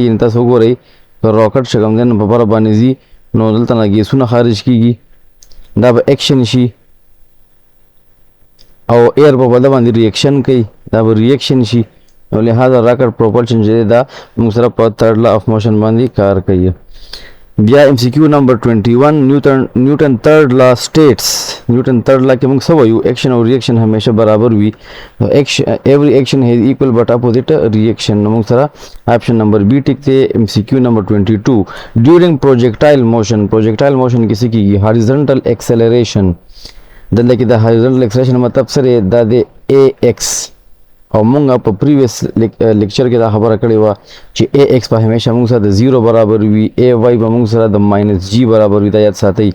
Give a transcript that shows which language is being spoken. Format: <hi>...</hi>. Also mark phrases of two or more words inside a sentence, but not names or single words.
<ps>یعنې تاسو وګورئ که راکټ چې کوم دی نو په بره باندې ځي نو دلته نه ګیسونه خارج کېږي دا به ایکشن شي او ایر په بده باندې ریاکشن کوي دا به ریاکشن شي نو لہذا</ps> <en>rocket propulsion</en> <ps>چې دی دا موږ سره په</ps> <en>third law of motion</en> <ps>باندې کار کوي. بیا</ps> <en>MCQ number 21 Newton third law states Newton third law</en> <ps>سټیټس نیوټن تھرډ لا کې موږ څه وایو ایکشن او ریاکشن همیشه برابر وي.</ps> <en>every action has equal but opposite reaction</en> <ps>نو موږ سره</ps> <en>option number B</en> <ps>ټیک دی.</ps> <en>MCQ number 22 during projectile motion</en> <ps>کې څه کیږي</ps> <en>horizontal acceleration</en> <ps>دلته کې د</ps> <en>horizontal acceleration</en> <ps>مطلب سره دا د</ps> <en>a x</en> <ps>او مونږ په</ps> <en>previous lecture</en> <ps>کې دا خبره کړې وه چې</ps> <en>a x</en> <ps>به همیشه مونږ سره د 0 برابر وي</ps> <en>a y</en> <ps>به مونږ سره د</ps> <en>minus g</en> <ps>برابر وي دا یاد ساتئ.</ps>